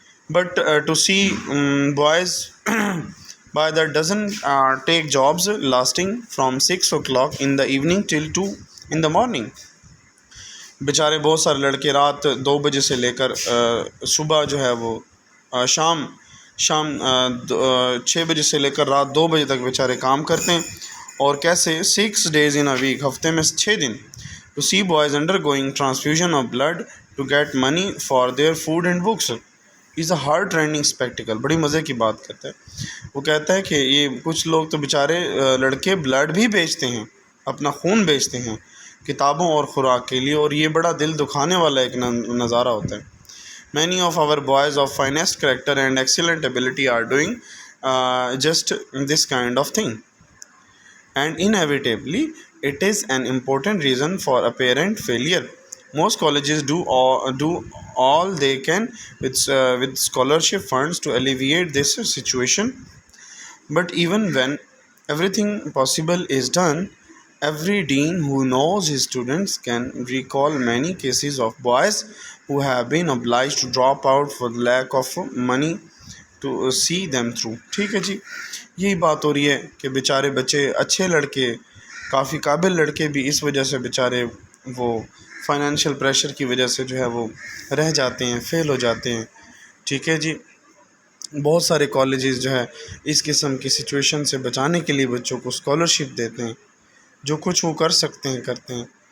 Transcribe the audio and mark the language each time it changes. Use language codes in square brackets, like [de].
[en] But to see boys by the dozen take jobs lasting from 6 o'clock in the evening till 2 in the morning. [ur] بیچارے بہت سارے لڑکے رات 2 بجے سے لے کر صبح جو ہے وہ شام 6 بجے سے لے کر رات 2 بجے تک بیچارے کام کرتے ہیں. اور کیسے [en] 6 days in a week، [ur] ہفتے میں 6 دن. [en] To see boys undergoing transfusion of blood to get money for their food and books is a heart-rending spectacle. [ur] بڑی مزے کی بات کرتا ہے. وہ کہتا ہے کہ یہ کچھ لوگ تو بیچارے لڑکے بلڈ بھی بیچتے ہیں، اپنا خون بیچتے ہیں کتابوں اور خوراک کے لیے، اور یہ بڑا دل دکھانے والا ایک نظارہ ہوتا ہے. [en] Many of our boys of finest character and excellent ability are doing just this kind of thing. And inevitably, It is an important reason for apparent failure. Most colleges do all they can with scholarship funds to alleviate this situation. But even when everything possible is done, every dean who knows his students can recall many cases of boys who have been obliged to drop out for the lack of money to see them through. [ur] ٹھیک ہے جی، یہی بات ہو رہی ہے کہ بیچارے بچے، اچھے لڑکے، کافی قابل لڑکے بھی اس وجہ سے بیچارے وہ فائنینشیل پریشر کی وجہ سے جو ہے وہ رہ جاتے ہیں، فیل ہو جاتے ہیں. ٹھیک ہے جی. بہت سارے کالجز جو ہے اس قسم کی سچویشن سے بچانے کے لیے بچوں کو اسکالرشپ دیتے ہیں، جو کچھ وہ کر سکتے ہیں کرتے ہیں.